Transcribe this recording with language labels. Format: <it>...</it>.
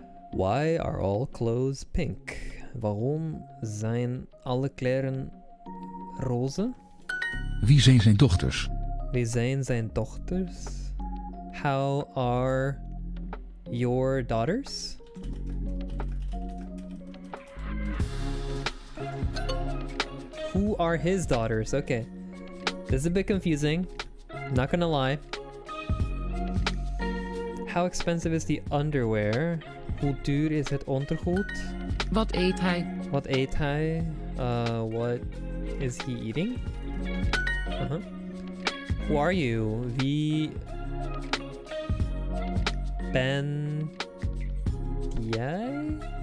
<en>Why are all clothes pink?</en> <nl>Waarom zijn alle kleren roze? Wie zijn zijn dochters? Wie zijn zijn dochters?</nl> <en>How are your daughters? Who are his daughters? Okay. This is a bit confusing. Not gonna lie. How expensive is the underwear?</en> <nl>Hoe duur is het ondergoed? Wat eet hij? Wat eet hij?</nl> <en>What is he eating? Uh-huh. Who are you?</en> <nl>Wie ben jij?</nl>